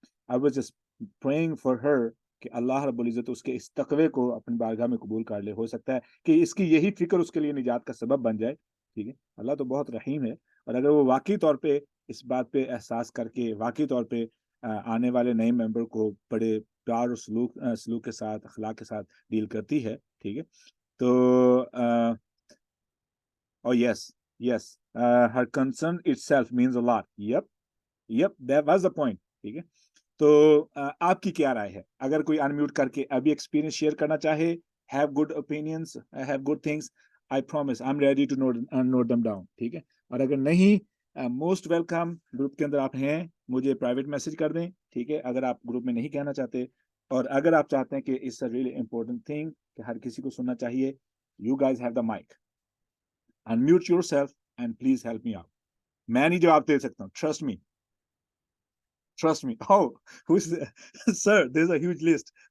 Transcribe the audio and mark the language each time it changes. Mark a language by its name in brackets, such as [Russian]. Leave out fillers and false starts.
[English] I was just praying for her [Hindi] कि अल्लाह रब्बुल इज़्ज़त उसके इस तकवे को अपनी बारगाह में कबूल कर ले। हो सकता है कि इसकी यही फिक्र उसके लिए निजात का सबब बन जाए, ठीक है? अल्लाह तो बहुत रहीम है, और अगर वो वाकई तौर पे इस बात पे एहसास करके वाकई तौर पे आने वाले नए मेंबर को बड़े प्यार और सलूक के साथ, अखलाक के साथ डील करती है, ठीक है? [English] तो oh yes, her concern itself means a lot. Yep, that was the point, [Hindi] ठीक है? तो आपकी क्या राय है? अगर कोई अनम्यूट करके अभी एक्सपीरियंस शेयर करना चाहे, [English] Have good opinions, have good things, I promise I'm ready to note them down. [Hindi] ठीक है, और अगर नहीं, मोस्ट वेलकम, ग्रुप के अंदर आप हैं, मुझे प्राइवेट मैसेज कर दें, ठीक है, अगर आप ग्रुप में नहीं कहना चाहते, और अगर आप चाहते हैं कि [English] it's a really important thing [Hindi] कि हर किसी को सुनना चाहिए, [English] You guys have the mic, unmute yourself and please help me out. [Hindi] मैं नहीं जवाब दे सकता हूँ, [English] trust me. Oh, who's sir, there's a huge list.